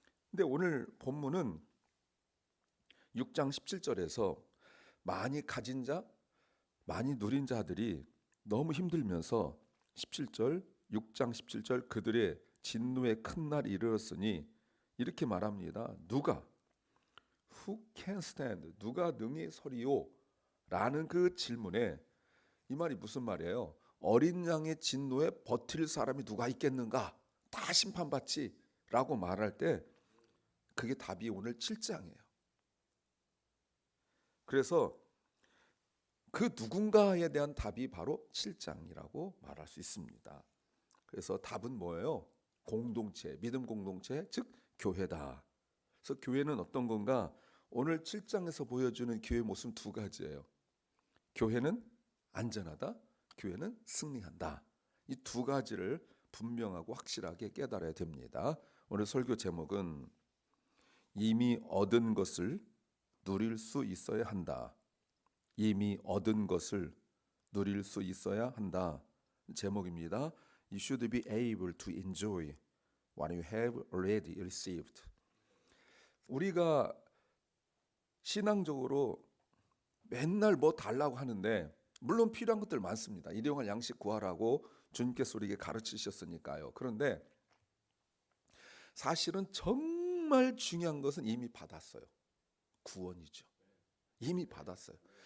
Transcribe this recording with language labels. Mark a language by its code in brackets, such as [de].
[ko] 근데 오늘 본문은 6장 17절에서 많이 가진 자, 많이 누린 자들이 너무 힘들면서 17절, 6장 17절 그들의 진노의 큰 날이 이르렀으니 이렇게 말합니다. 누가 [en] Who can stand? [ko] 누가 능히 서리요? 라는 그 질문에 이 말이 무슨 말이에요? 어린 양의 진노에 버틸 사람이 누가 있겠는가? 다 심판받지 라고 말할 때 그게 답이 오늘 7장이에요. 그래서 그 누군가에 대한 답이 바로 7장이라고 말할 수 있습니다. 그래서 답은 뭐예요? 공동체, 믿음 공동체, 즉 교회다. 그래서 교회는 어떤 건가? 오늘 7장에서 보여주는 교회 모습 두 가지예요. 교회는 안전하다, 교회는 승리한다. 이 두 가지를 분명하고 확실하게 깨달아야 됩니다. 오늘 설교 제목은 이미 얻은 것을 누릴 수 있어야 한다. 이미 얻은 것을 누릴 수 있어야 한다. 제목입니다. [en] You should be able to enjoy what you have already received. [ko] 우리가 신앙적으로 맨날 뭐 달라고 하는데 물론 필요한 것들 많습니다. 일용할 양식 구하라고 주님께서 우리에게 가르치셨으니까요. 그런데 사실은 정말 중요한 것은 이미 받았어요. 구원이죠. 이미 받았어요.